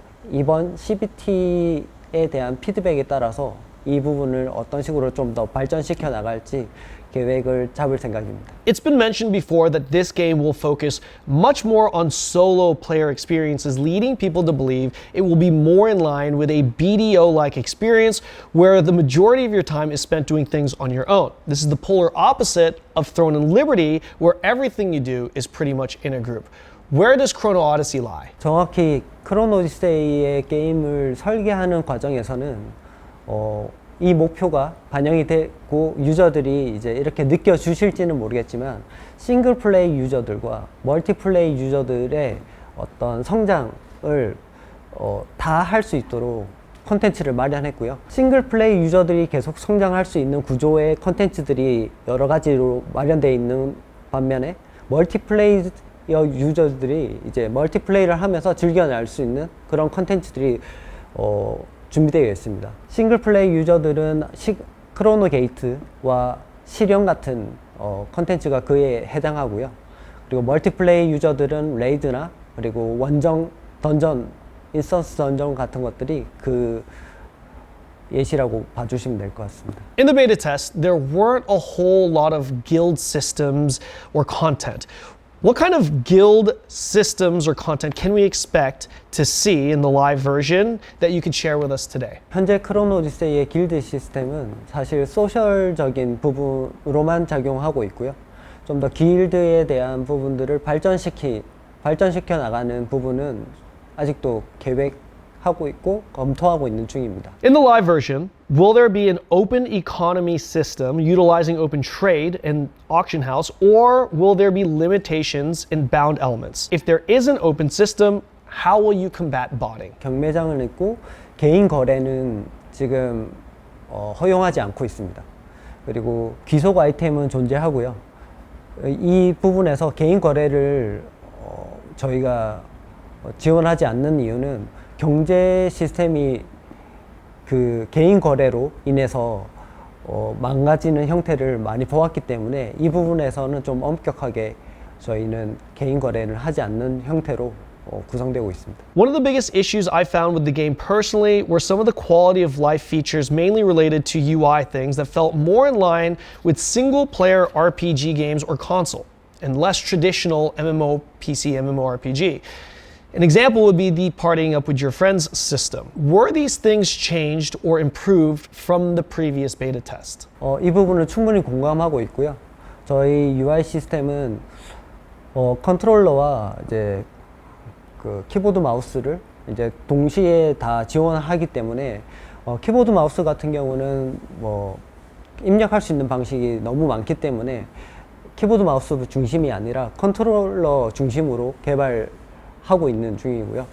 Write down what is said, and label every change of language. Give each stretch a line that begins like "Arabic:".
Korean: 이번 CBT에 대한 피드백에 따라서 이 부분을 어떤 식으로 좀 더 발전시켜 나갈지 계획을 잡을 생각입니다.
English: It's been mentioned before that this game will focus much more on solo player experiences, leading people to believe it will be more in line with a BDO-like experience where the majority of your time is spent doing things on your own. This is the polar opposite of Throne and Liberty, where everything you do is pretty much in a group. Where does Chrono Odyssey lie?
Korean: 정확히 크로노 오디세이의 게임을 설계하는 과정에서는 이 목표가 반영이 되고 유저들이 이제 이렇게 느껴주실지는 모르겠지만 싱글 플레이 유저들과 멀티 플레이 유저들의 어떤 성장을 다 할 수 있도록 콘텐츠를 마련했고요. 싱글 플레이 유저들이 계속 성장할 수 있는 구조의 콘텐츠들이 여러 가지로 마련되어 있는 반면에 멀티 플레이 유저들이 이제 멀티 플레이를 하면서 즐겨낼 수 있는 그런 콘텐츠들이 준비되어 있습니다. 싱글 플레이 유저들은 크로노 게이트와 실현 같은 컨텐츠가 그에 해당하고요. 그리고 멀티 플레이 유저들은 레이드나 그리고 원정 던전, 인스턴스 던전 같은 것들이 그 예시라고 봐주시면 될 것 같습니다.
English: In the beta test, there weren't a whole lot of guild systems or content. What kind of guild systems or content can we expect to see in the live version that you could share with us today?
Korean: 현재 크로노 오디세이의 길드 시스템은 사실 소셜적인 부분으로만 작용하고 있고요. 좀 더 길드에 대한 부분들을 발전시켜 나가는 부분은 아직도 계획하고 있고 검토하고 있는 중입니다.
English: In the live version, will there be an open economy system utilizing open trade and auction house, or will there be limitations in bound elements? If there is an open system, how will you combat botting?
Korean: 경매장을 있고 개인 거래는 지금 허용하지 않고 있습니다. 그리고 귀속 아이템은 존재하고요. 이 부분에서 개인 거래를 저희가 지원하지 않는 이유는 경제 시스템이 그 개인 거래로 인해서 망가지는 형태를 많이 보았기 때문에 이 부분에서는 좀 엄격하게 저희는 개인 거래를 하지 않는 형태로 구성되고 있습니다.
English: One of the biggest issues I found with the game personally were some of the quality of life features mainly related to UI things that felt more in line with single player RPG games or console and less traditional MMO PC MMORPG. An example would be the partying up with your friends system. Were these things changed or improved from the previous beta test?
Korean: 이 부분은 충분히 공감하고 있고요. 저희 UI 시스템은 컨트롤러와 이제 그 키보드 마우스를 이제 동시에 다 지원하기 때문에 키보드 마우스 같은 경우는 뭐 입력할 수 있는 방식이 너무 많기 때문에 키보드 마우스 중심이 아니라 컨트롤러 중심으로 개발하고 있는 중이고요.